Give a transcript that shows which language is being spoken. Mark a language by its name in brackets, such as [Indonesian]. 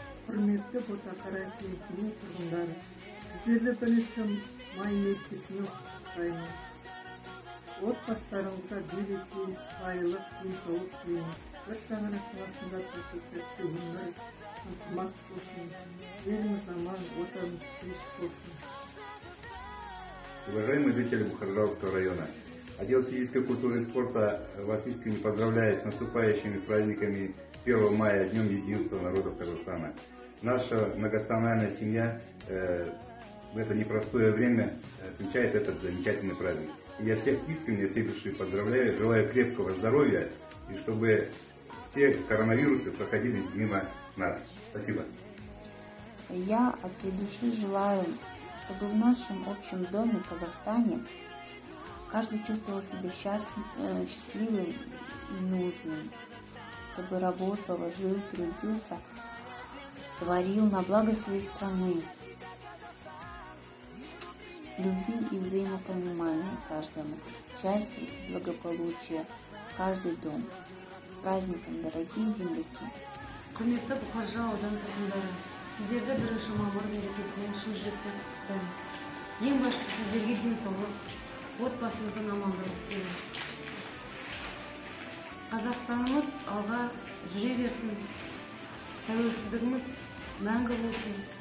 [Kazakh] Құрметті Ботақара кентінің тұрғындары, сіздерді 1 май мерекесімен құттықтаймын. Отбасыларыңызға береке, байлық, денсаулық тілеймін. Bir шаңырақтың астында тәтті өмір, ынтымақ болсын. Еліміз аман, отанымыз тыныш болсын. [Russian] Уважаемые жители Бухаржалского района, отдел физической культуры и спорта вас искренне поздравляет с наступающими праздниками 1 мая, Днем единства народов Казахстана. Наша многонациональная семья в это непростое время отмечает этот замечательный праздник. И я всех искренне, всей души поздравляю, желаю крепкого здоровья и чтобы все коронавирусы проходили мимо нас. Спасибо. Я от всей души желаю, чтобы в нашем общем доме в Казахстане каждый чувствовал себя счастливым и нужным, чтобы работал, жил, трудился, творил на благо своей страны. Любви и взаимопонимания каждому, счастья и благополучия в каждый дом. С праздником, дорогие земляки! [Kazakh] Құрметті Бұқаржа аудан тұрғындары, сіздерді 1 мамыр мерекесімен шын жүректен құттықтаймын. Ең бастысы сіздерге денсаулық, отбасыңыздың амандығын тілеймін. Қазақстанымыз алға жүре берсін, тәуелсіздігіміз мәңгі болсын.